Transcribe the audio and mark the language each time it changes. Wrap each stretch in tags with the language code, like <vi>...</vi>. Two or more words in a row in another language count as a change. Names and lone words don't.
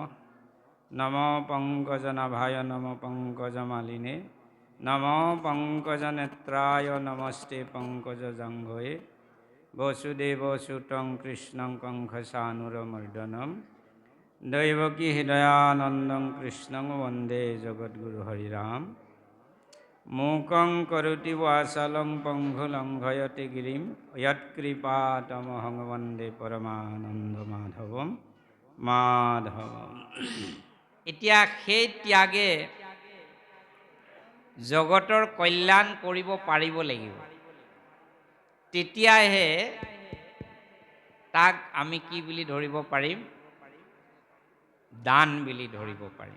<sa>नमो पङ्कजनाभाय नमो पङ्कजमालिने नमो पङ्कजनेत्राय नमस्ते पङ्कजजङ्घये वसुदेवसुतं कृष्णं कंसचाणूरमर्दनं दैवकी हृदयानन्दं कृष्णं वन्दे जगद्गुरुहरिराम। मूकं करोति वाचालं पङ्गुलङ्घयते गिरिं यत्कृपातमहं वन्दे परमानन्दमाधवं माधवम।</sa> <as>এতিয়া সেই ত্যাগে জগতৰ কল্যাণ কৰিব পাৰিব লাগিব, তেতিয়াহে তাক আমি কি বুলি ধৰিব পাৰিম? দান বুলি ধৰিব পাৰিম।</as>